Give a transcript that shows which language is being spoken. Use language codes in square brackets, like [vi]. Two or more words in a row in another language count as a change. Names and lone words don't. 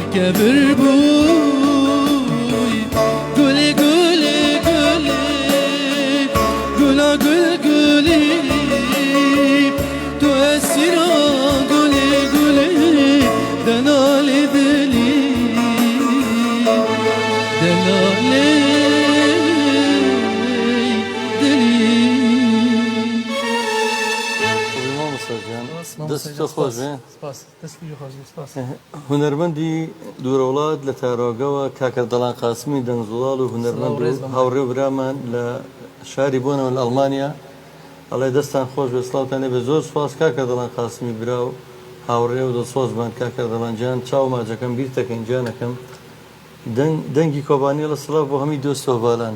[ku] bir buy Gülü gülü gülü Güla gül gülü Tu esira gülü gülü Delali deli Delali [ckb] دەست خۆش بێ سپاس دەستی خۆش سپاس هونەرمەندی دوورەوڵات لە تارۆگەوە کاکە دەڵان قاسمی دەنگزوڵاڵ و هونەرمەند هاوڕێ و برامان لە شاری بوونەوە لە ئەڵمانیا ئەڵێ دەستان خۆش بێ سڵاوتانێ بێ زۆر سپاس کاکە دەڵان قاسمی برا و هاوڕێ و دڵسۆزمان کاکە دەڵانجان چاو ماجەکەم بیرتەکەین جانەکەم دەنگی کۆبانی لە سڵاو بۆ هەمی دۆستەوە باڵان